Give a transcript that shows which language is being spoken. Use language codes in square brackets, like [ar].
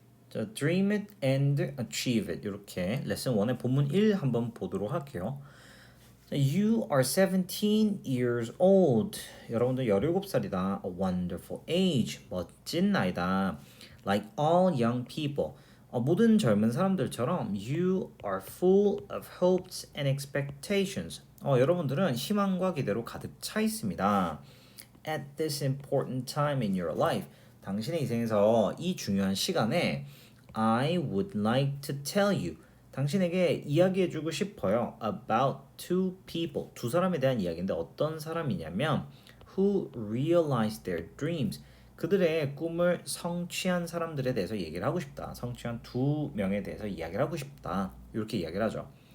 [en] 자, dream it and achieve it. [ko] 이렇게 레슨 1의 본문 1 한번 보도록 할게요. [en] You are 17 years old. [ko] 여러분들 17살이다. [en] A wonderful age. [ko] 멋진 나이다. [en] Like all young people. [ko] 모든 젊은 사람들처럼 [en] you are full of hopes and expectations. [ko] 여러분들은 희망과 기대로 가득 차 있습니다. [en] At this important time in your life. [ko] 당신의 인생에서 이 중요한 시간에 [en] I would like to tell you. [ko] 당신에게 이야기해주고 싶어요. [en] About two people. [ko] 두 사람에 대한 이야기인데 어떤 사람이냐면 [en] who realized their dreams. [ko] 그들의 꿈을 성취한 사람들에 대해서 얘기를 하고 싶다. 성취한 두 명에 대해서 이야기를 하고 싶다. 이렇게 이야기를 하죠.